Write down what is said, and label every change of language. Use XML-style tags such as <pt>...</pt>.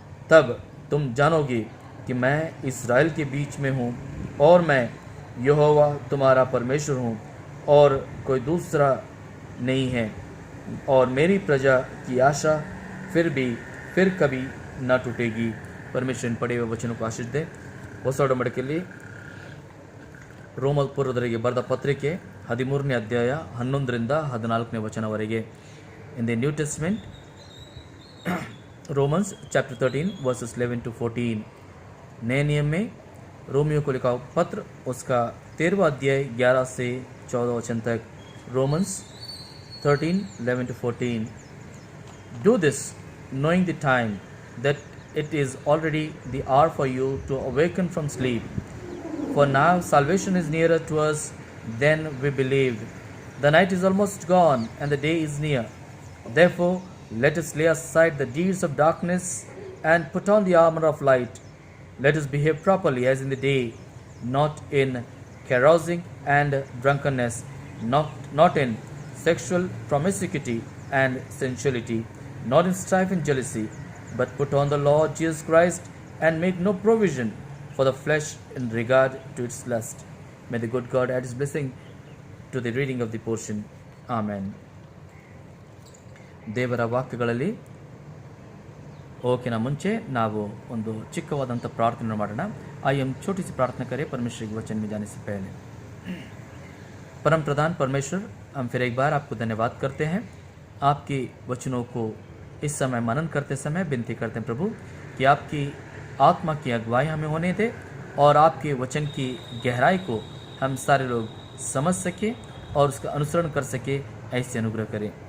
<hi>तब तुम जानोगे कि मैं इस्राएल के बीच में हूँ और मैं यहोवा तुम्हारा परमेश्वर हूँ और कोई दूसरा नहीं है। और मेरी प्रजा की आशा फिर कभी ना टूटेगी। परमेश्वर इन पढ़े हुए वचनों को आशीष दे।</hi> <kn>ಹೊಸ ಒಡಂಬಡಿಕೆಯಲ್ಲಿ ರೋಮಪುರದವರಿಗೆ ಬರೆದ ಪತ್ರಿಕೆ 13ನೇ ಅಧ್ಯಾಯ 11ರಿಂದ 14ನೇ ವಚನವರೆಗೆ.</kn> <en>In the New Testament, Romans chapter 13 verses 11 to 14.</en> <hi>नए नियम में रोमियो को लिखा पत्र उसका 13वां अध्याय 11 से 14 वचन तक, Romans 13:11-14।</hi> <en>Do this, knowing the time, that it is already the hour for you to awaken from sleep. For now salvation is nearer to us than we believed. The night is almost gone, and the day is near. Therefore, let us lay aside the deeds of darkness and put on the armor of light. Let us behave properly as in the day, not in carousing and drunkenness, not in sexual promiscuity and sensuality, not in strife and jealousy, but put on the Lord Jesus Christ and make no provision for the flesh in regard to its lust. May the good God add his blessing to the reading of the portion. Amen.</en> <kn>ದೇವರ ವಾಕ್ಯಗಳಲ್ಲಿ ಹೋಗೋಕ್ಕಿಂತ ಮುಂಚೆ ನಾವು ಒಂದು ಚಿಕ್ಕವಾದಂಥ ಪ್ರಾರ್ಥನೆ ಮಾಡೋಣ.</kn> <hi>आइए हम छोटी सी प्रार्थना करें परमेश्वर के वचन में जाने से पहले. परम प्रधान परमेश्वर, हम फिर एक बार आपको धन्यवाद करते हैं. आपके वचनों को इस समय मनन करते समय विनती करते हैं प्रभु कि आपकी आत्मा की अगुवाई हमें होने दे और आपके वचन की गहराई को हम सारे लोग समझ सके और उसका अनुसरण कर सके, ऐसे अनुग्रह करें.</hi>